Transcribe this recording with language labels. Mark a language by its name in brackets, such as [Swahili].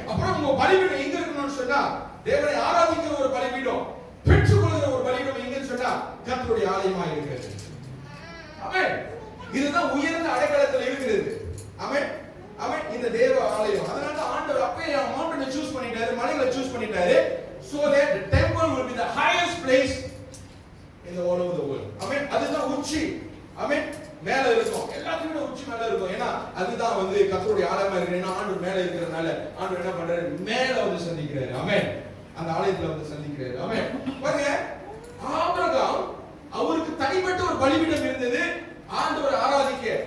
[Tamil] அப்புறம் உங்க பலிபீடம் எங்க இருக்கணும்னு சொன்னா தேவனை ஆராதிக்கிற ஒரு பலிபீடம், பெற்றுக்கொள்கிற ஒரு பலிபீடம் எங்கன்னு சொன்னா கர்த்தருடைய ஆலயமா இருக்கிறது. ஆமென். இதுதான் உயர்ந்த அடைக்கலத்தில் இருக்கிறது. ஆமென். ஆமென். இந்த தேவ ஆலயம். அதனால ஆண்டவர் அப்பவே மவுண்டனை சூஸ் பண்ணிட்டாரு, மலைகளை சூஸ் பண்ணிட்டாரு. [English] So that the temple will be the highest place in the all over the world. [Tamil] ஆமென். அதுதான் உச்சி. ஆமென். மேல இருக்கும், எல்லாத்தையும் விட உச்சி மேல இருக்கும். ஏன்னா அதுதான் வந்து கர்த்தருடைய ஆலயமா இருக்கு. ஏன்னா ஆண்டவர் மேல இருக்கிறதுனால ஆண்டவர் என்ன பண்றாரு, மேல வந்து சந்திக்கிறாரு. ஆமென். அந்த ஆலயத்துல வந்து சந்திக்கிறாரு. ஆமென். பாருங்க, ஆபிரகாம் அவருக்கு தனிப்பட்ட ஒரு பலிபீடம் இருந்தது ஆண்டவர் ஆராதிக்க.